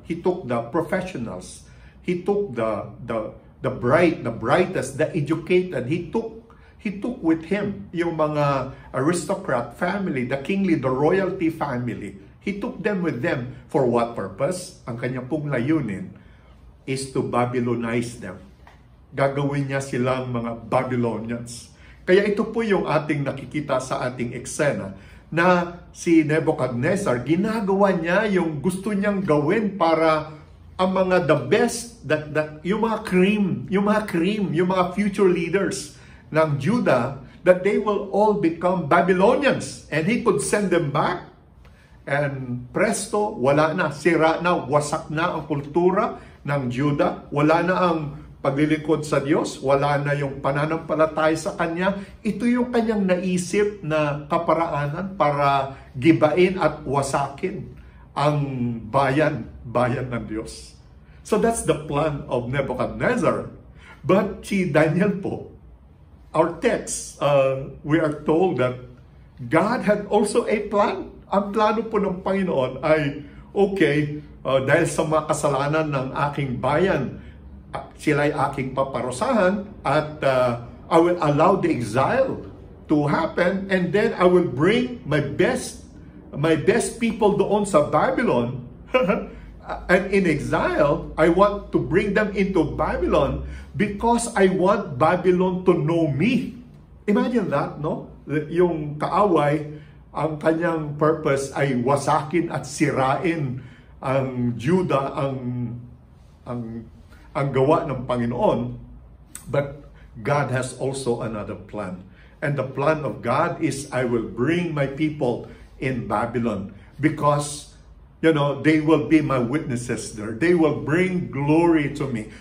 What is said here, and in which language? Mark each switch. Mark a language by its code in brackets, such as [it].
[en] He took the professionals. He took the brightest, the educated. He took with him yung mga aristocrat family, the kingly, the royalty family. He took them with them. For what purpose? [tl] Ang kanyang pong layunin [en] is to Babylonize them. [tl] gagawin niya silang mga Babylonians. Kaya ito po yung ating nakikita sa ating eksena na si Nebuchadnezzar, ginagawa niya yung gusto niyang gawin para ang mga the best, yung mga cream, yung mga future leaders ng Judah, [en] that they will all become Babylonians. And he could send them back. And presto, [tl] wala na, sira na, wasak na ang kultura ng Judah. Wala na ang paglilingkod sa Diyos, wala na yung pananampalataya sa Kanya. Ito yung Kanyang naisip na kaparaanan para gibain at wasakin ang bayan ng Diyos. [en] So that's the plan of Nebuchadnezzar. But si Daniel po, our text, we are told that God had also a plan. [tl] Ang plano po ng Panginoon ay, okay, dahil sa mga kasalanan ng aking bayan, sila ay aking paparusahan at [en] I will allow the exile to happen, and then I will bring my best people [tl] doon sa Babylon. [en] And in exile, I want to bring them into Babylon because I want Babylon to know me. Imagine that, no? [tl] Yung kaaway, ang kanyang purpose ay wasakin at sirain ang Judah, ang gawa ng Panginoon. [en] But God has also another plan. And the plan of God is, I will bring my people in Babylon because, they will be my witnesses there. They will bring glory to me.